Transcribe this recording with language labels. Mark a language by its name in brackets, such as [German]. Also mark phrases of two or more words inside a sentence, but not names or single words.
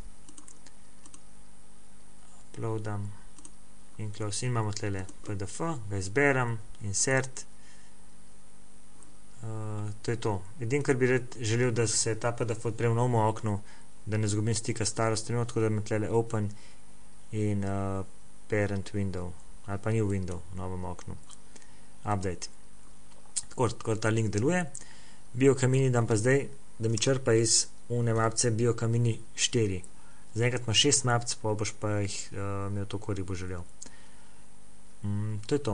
[Slovenian] Uploadam in close. In imamo tle PDF, ga izberem, insert. To je to. Edino, kar bi želel, da se ta PDF odpre v novem oknu, da ne zgubim stika s staro stranjo, tako da imam tle [English] open in parent window, [Slovenian] ali pa [English] new window [Slovenian] v novem oknu. Update. Tako ta link deluje. Biokamini dam pa zdaj, da mi črpa iz une mapce biokamini 4. Zaenkrat ima 6 mapc, pa boš pa jih imel to, koliko bo želel. To je to.